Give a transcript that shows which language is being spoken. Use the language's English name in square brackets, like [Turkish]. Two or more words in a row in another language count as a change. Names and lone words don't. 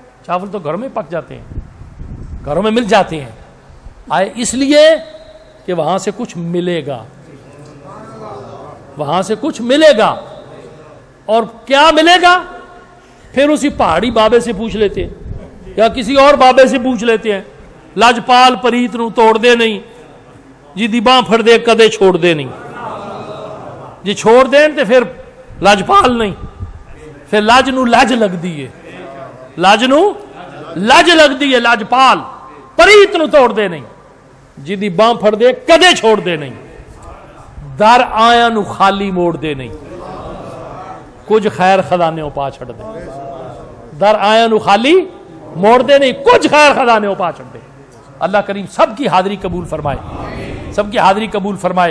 [Urdu] چاول تو گھروں میں پک جاتے ہیں، گھروں میں مل جاتے ہیں. آئے اس لیے کہ وہاں سے کچھ ملے گا، وہاں سے کچھ ملے گا. اور کیا ملے گا؟ پھر اسی پہاڑی بابے سے پوچھ لیتے ہیں یا کسی اور بابے سے پوچھ لیتے ہیں. [Punjabi] لجپال پریت نو توڑ دے نہیں جی دی باں پھڑ دے کدے چھوڑ دے نہیں. جی چھوڑ دیں تو پھر لجپال نہیں، پھر لج نو لج لگ دی ہے، لج نو لج لگ دی ہے. لجپال پریت نو توڑ دے نہیں جی دی باں پھڑ دے کدے چھوڑ دے نہیں. در آیا نو خالی موڑ دے نہیں، کچھ خیر خزانے پا چھڑ دے. در آیا نو خالی موڑ دے نہیں، کچھ خیر خزانے پا چھڑ دے. [Urdu] اللہ کریم سب کی حاضری قبول فرمائے، سب کی حاضری قبول فرمائے.